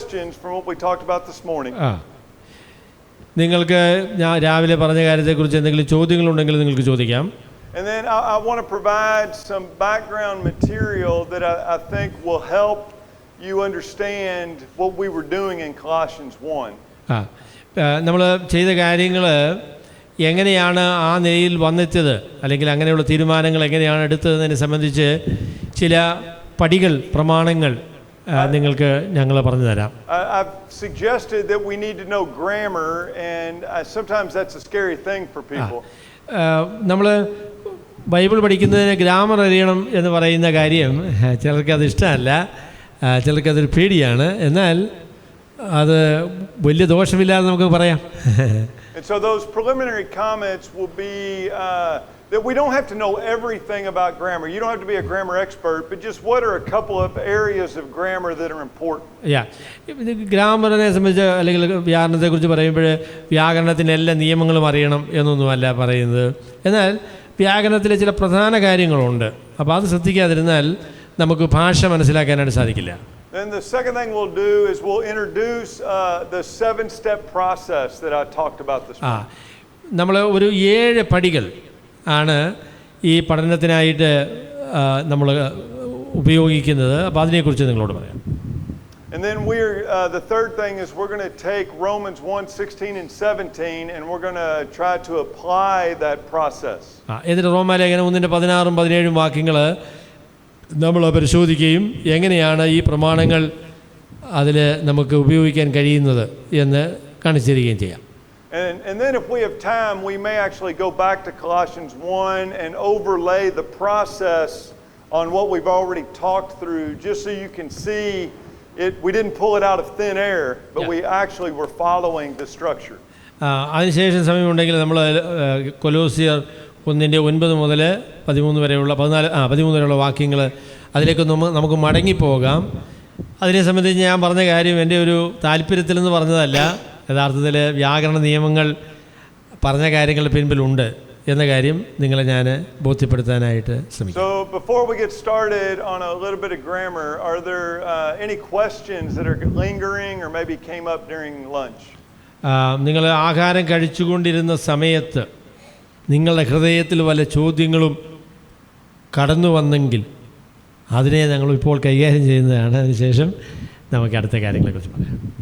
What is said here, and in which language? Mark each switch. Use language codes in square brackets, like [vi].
[en] questions from what we talked about this morning. [ml] നിങ്ങൾക്ക് ഞാൻ രാവിലെ പറഞ്ഞ കാര്യത്തെക്കുറിച്ച് എന്തെങ്കിലും ചോദ്യങ്ങളുണ്ടെങ്കിൽ നിങ്ങൾക്ക് ചോദിക്കാം. [en] And then I want to provide some background material that I think will help you understand what we were doing in Colossians 1. [ml] നമ്മൾ ചെയ്ത കാര്യങ്ങൾ എങ്ങനെയാണ് ആ നിലയിൽ വന്നെത്തിയത്, അല്ലെങ്കിൽ അങ്ങനെയുള്ള തീരുമാനങ്ങൾ എങ്ങനെയാണ് എടുത്തതിനെ സംബന്ധിച്ച് ചില പടികൾ, പ്രമാണങ്ങൾ നിങ്ങൾക്ക് ഞങ്ങൾ പറഞ്ഞു തരാം. [en] I've suggested that we need to know grammar, and sometimes that's a scary thing for people. [ml] നമ്മൾ ബൈബിൾ പഠിക്കുന്നതിന് ഗ്രാമർ അറിയണം എന്ന് പറയുന്ന കാര്യം ചിലർക്കത് ഇഷ്ടമല്ല, ചിലർക്കതൊരു പേടിയാണ്. എന്നാൽ അത് വലിയ ദോഷമില്ലാതെ നമുക്ക് പറയാം. [en] And so those preliminary comments will be that we don't have to know everything about grammar. You don't have to be a grammar expert, but just what are a couple of areas of grammar that are important. [ml] ഗ്രാമറിനെ സംബന്ധിച്ച് അല്ലെങ്കിൽ വ്യാകരണത്തെക്കുറിച്ച് പറയുമ്പോൾ വ്യാകരണത്തിൻ്റെ എല്ലാ നിയമങ്ങളും അറിയണം എന്നൊന്നുമല്ല പറയുന്നത്. എന്നാൽ വ്യാകരണത്തിലെ ചില പ്രധാന കാര്യങ്ങളുണ്ട്. അപ്പോൾ അത് ശ്രദ്ധിക്കാതിരുന്നാൽ നമുക്ക് ഭാഷ മനസ്സിലാക്കാനായിട്ട് സാധിക്കില്ല. [en] Then the second thing we'll do is we'll introduce the 7-step process that I talked about this morning. [ml] നമ്മൾ ഒരു 7 പടികൾ ആണ് ഈ പഠനത്തിനായിട്ട് നമ്മൾ ഉപയോഗിക്കുന്നത്. അപ്പോൾ അതിനെക്കുറിച്ച് നിങ്ങളോട് പറയാം. [en] And then the third thing is we're going to take Romans 1:16 and 17 and we're going to try to apply that process. [ml] എന്നിട്ട് റോമാലേഖനം 1:16 17 വാക്യങ്ങൾ നമ്മൾ പരിശോധിക്കുകയും എങ്ങനെയാണ് ഈ പ്രമാണങ്ങൾ അതിൽ നമുക്ക് ഉപയോഗിക്കാൻ കഴിയുന്നത് എന്ന് കാണിച്ചു തരികയും ചെയ്യാം. [en] And then if we have time, we may actually go back to Colossians 1 and overlay the process on what we've already talked through, just so you can see it. We didn't pull it out of thin air, but we actually were following the structure. [ml] അതിനുശേഷം സമയമുണ്ടെങ്കിൽ നമ്മൾ കൊലോസിയർ 1:9 മുതൽ 13 വരെയുള്ള 13 വരെയുള്ള വാക്യങ്ങൾ അതിലേക്ക് നമുക്ക് മടങ്ങിപ്പോകാം. അതിനെ സംബന്ധിച്ച് ഞാൻ പറഞ്ഞ കാര്യം എൻ്റെ ഒരു താല്പര്യത്തിൽ നിന്ന് പറഞ്ഞതല്ല, യഥാർത്ഥത്തിൽ വ്യാകരണ നിയമങ്ങൾ പറഞ്ഞ കാര്യങ്ങളുടെ പിൻപിലുണ്ട് എന്ന കാര്യം നിങ്ങളെ ഞാൻ ബോധ്യപ്പെടുത്താനായിട്ട് ശ്രമിക്കും. [en] So before we get started on a little bit of grammar, are there any questions that are lingering or maybe came up during lunch? [ml] നിങ്ങൾ ആഹാരം കഴിച്ചുകൊണ്ടിരുന്ന സമയത്ത് നിങ്ങളുടെ ഹൃദയത്തിൽ വല്ല ചോദ്യങ്ങളും കടന്നു വന്നെങ്കിൽ അതിനെ ഞങ്ങൾ ഇപ്പോൾ കൈകാര്യം ചെയ്യുന്നതാണ്. അതിനുശേഷം നമുക്ക് അടുത്ത കാര്യങ്ങളെക്കുറിച്ച് പറയാം.